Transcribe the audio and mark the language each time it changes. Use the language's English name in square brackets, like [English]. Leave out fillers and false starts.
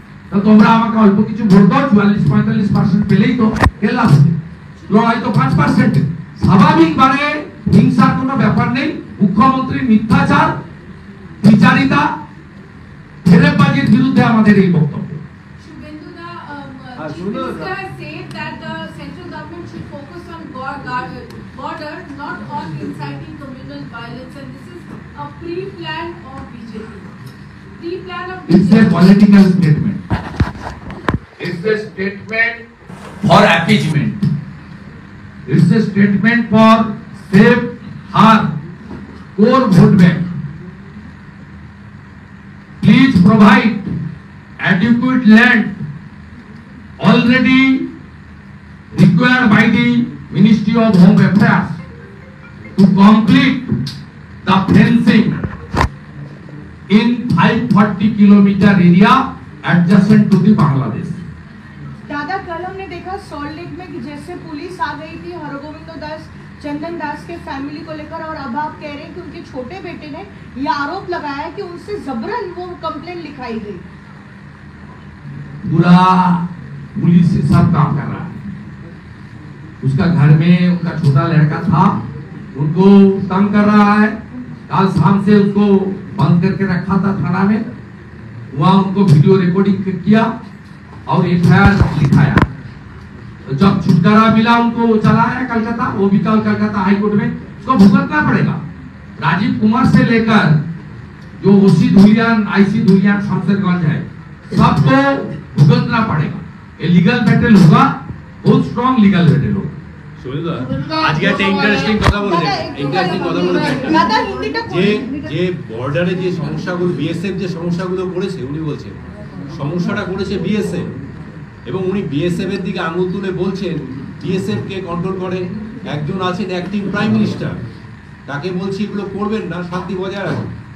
[Bangla] তো তোমরা আমাকে অল্প কিছু ভোট দাও, 44-45% পেলেই তো খেলা হবে, লড়াই তো 5%। স্বাভাবিকভাবে হিংসার কোনো ব্যাপার নেই। মুখ্যমন্ত্রীর মিথ্যাচার, বিচারিতা, ফেরেববাজির বিরুদ্ধে আমাদের এই বক্তব্য। [English] Shubhendu, Shubhendu, Chief Minister has said that the central government should focus on border, not on inciting communal violence, and this is a pre-plan of BJP. Pre-plan of It's a BJP. political statement. It's a statement for appeasement. It's a statement for save our core vote bank. Please provide adequate land already required by the Ministry of Home Affairs to complete the fencing in 540 kilometer area adjacent to the Bangladesh. [Hindi] दादा कल हमने देखा salt lake में कि जैसे police आ गई थी हरगोविंद दास चंदन दास के फैमिली को लेकर, और अब आप कह रहे हैं कि उनके छोटे बेटे ने ये आरोप लगाया कि उनसे जबरन वो कंप्लेंट लिखाई गई। पूरा पुलिस से सब काम कर रहा है। उसका घर में उनका छोटा लड़का था, उनको तंग कर रहा है। कल शाम से उसको बंद करके रखा था थाना में, वहां उनको वीडियो रिकॉर्डिंग किया और एफआईआर लिखाया। तो जब छुटकारा मिला उनको चला आया कलकत्ता, वो भी कल कलकत्ता हाई कोर्ट में उसको भुगतना पड़ेगा। राजीव कुमार से लेकर जो ओसी धुलियान, आईसी धुलियान, शमशेरगंज है, सबको भुगतना पड़ेगा। ये लीगल बैटल होगा, बहुत स्ट्रॉन्ग लीगल बैटल होगा। [Bangla] আজকে একটা ইন্টারেস্টিং কথা বলেছেন, ইন্টারেস্টিং কথা বলেছেন দাদা হিন্দিটা যে যে বর্ডারে যে সমস্যাগুলো বিএসএফ যে সমস্যাগুলো করেছে, উনি বলছেন সমস্যাটা করেছে বিএসএফ, এবং উনি বিএসএফ এর দিকে আঙুল তুলে বলছেন বিএসএফ কে কন্ট্রোল করে একজন আছেন অ্যাক্টিং প্রাইম মিনিস্টার, তাকে বলছি এগুলো করবেন না, শান্তি বজায় রাখুন।